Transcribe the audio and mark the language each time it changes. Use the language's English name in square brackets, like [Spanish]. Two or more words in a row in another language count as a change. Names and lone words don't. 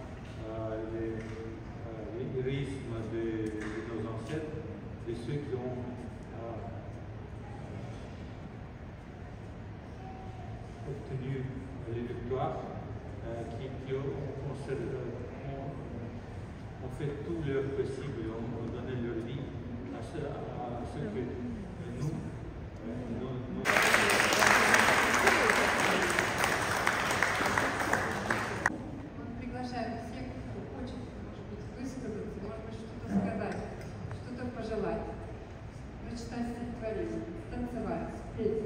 [French] l'héroïsme de nos ancêtres, de ceux qui ont obtenu les victoires, qui ont fait tout leur possible, ont donné leur vie à ceux que nous [Russian] приглашаем всех, кто хочет, может быть, высказаться, может быть, что-то сказать, что-то пожелать, прочитать стихотворение, танцевать, спеть.